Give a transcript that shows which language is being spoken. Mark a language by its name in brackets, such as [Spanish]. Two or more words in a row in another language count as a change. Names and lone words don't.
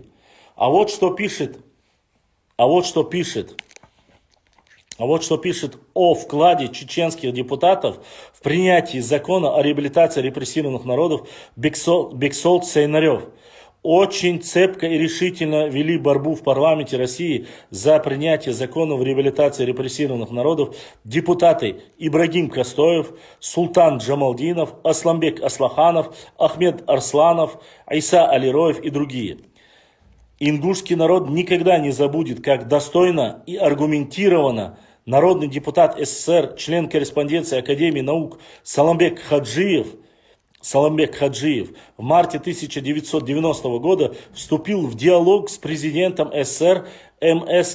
[Russian] А вот что пишет А вот что пишет о вкладе чеченских депутатов в принятии закона о реабилитации репрессированных народов Бексолт Сейнарев. Очень цепко и решительно вели борьбу в парламенте России за принятие закона о реабилитации репрессированных народов депутаты Ибрагим Костоев, Султан Джамалдинов, Асламбек Аслаханов, Ахмед Арсланов, Айса Алироев и другие. Ингушский народ никогда не забудет, как достойно и аргументированно народный депутат СССР, член корреспонденции Академии наук Саламбек Хаджиев в марте 1990 года вступил в диалог с президентом СССР М.С.